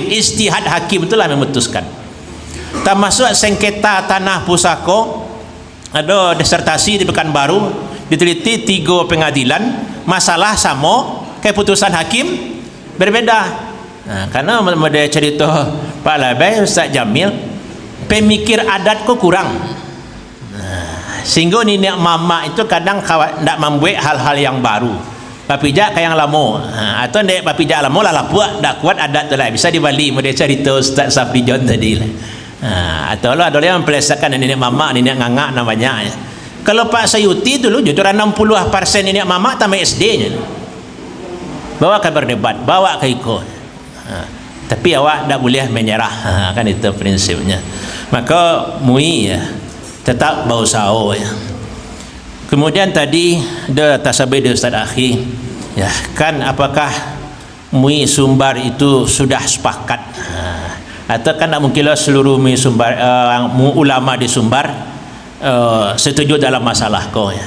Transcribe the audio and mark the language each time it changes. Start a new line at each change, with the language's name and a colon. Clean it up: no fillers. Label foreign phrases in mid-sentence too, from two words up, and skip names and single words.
Indonesian: Ijtihad hakim itulah memutuskan. Termasuk sengketa tanah pusako, ada disertasi di Pekanbaru, diteliti 3 pengadilan, masalah sama, keputusan hakim berbeda. Nah, karena ada cerita Pak Labai, Ustaz Jamil, pemikir adat kok kurang. Sehingga
Minangkabau: niniak mama
Indonesian: itu kadang tidak membuat hal-hal yang baru.
Minangkabau: Papijak kayak yang lama, atau ndek papijak lama lah puak tak kuat adat tu lah,
Indonesian: bisa dibalik model cerita Ustaz Safri John tadi lah. Atau lah ada yang mempelesakan
Minangkabau: niniak mama, niniak ngangak
Indonesian: namanya. Kalau Pak Sayuti dulu jujur 60%
Minangkabau: niniak mama
Indonesian: tambah SD-nya. Bawa ke berdebat, bawa ke ikut. Tapi awak tak boleh menyerah, kan itu prinsipnya. Maka MUI ya tetap berusaha ya. Kemudian tadi ada tasabih dari Ustaz Akhi, ya kan, apakah MUI Sumbar itu sudah sepakat, atau kan tak mungkinlah seluruh MUI Sumbar, ulama di Sumbar setuju dalam masalah kau ya.